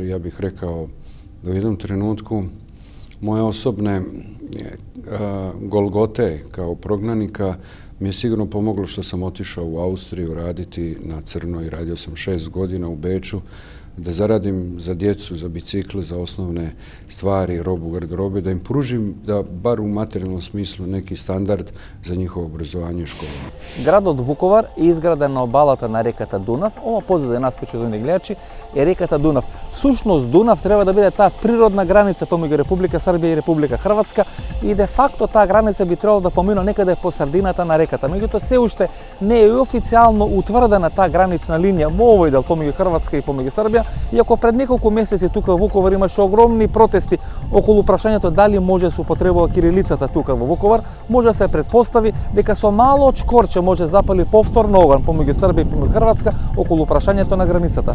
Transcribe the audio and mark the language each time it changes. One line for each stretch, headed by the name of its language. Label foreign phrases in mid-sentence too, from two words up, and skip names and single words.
Croatian: Ja bih rekao da u jednom trenutku moje osobne golgote kao prognanika mi je sigurno pomoglo što sam otišao u Austriju raditi na crno i radio sam 6 godina u Beču da zaradim za djecu, za bicikle, za osnovne stvari, robu, garderobe, da im pružim da bar u materijalnom smislu neki standard za njihovo obrazovanje i školovanje.
Macedonian: Градот Вуковар е изграден на обалата на реката Дунав. Ова позади нас, почитувани гледачи, е реката Дунав. Всушност Дунав треба да биде таа природна граница помеѓу Република Србија и Република Хрватска и де факто таа граница би требало да помине некаде по средината на реката. Меѓутоа се уште не е официјално утврдена таа гранична линија во овој дел помеѓу Хрватска и помеѓу Србија, иако пред неколку месеци тука во Вуковар имаше огромни протести околу прашањето дали може да се употребува кирилицата тука во Вуковар, може да се претпостави дека со мало чкорче може да запали повторно оган помеѓу Србија и помеѓу Хрватска околу прашањето на границата.